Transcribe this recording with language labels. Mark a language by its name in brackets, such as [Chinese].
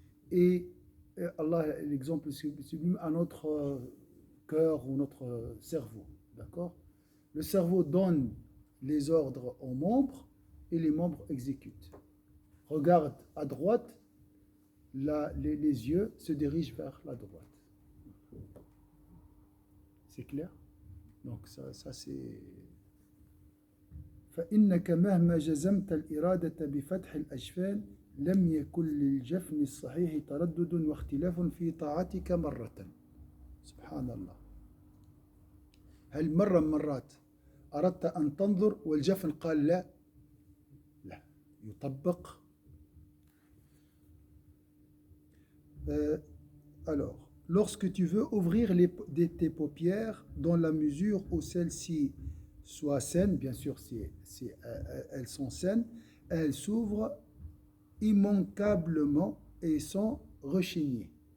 [French] Et Allah, l'exemple sublime à notre cœur ou notre cerveau. D'accord? Le cerveau donne les ordres aux membres et les membres exécutent. Regarde à droite, les yeux se dirigent vers la droite. C'est clair? Donc ça c'est [Arabic] فإنك مهما جزمت الإرادة بفتح الأجفان لم يكن للجفن الصحيح تردد واختلاف في طاعتك مرة. سبحان الله. هل مرة من مرات أردت أن تنظر والجفن قال لا؟ لا يطبق. [French] Alors, lorsque tu veux ouvrir tes paupières dans la mesure où celles-ci soient saines, bien sûr si elles sont saines, elles s'ouvrent immanquablement et sans rechigner.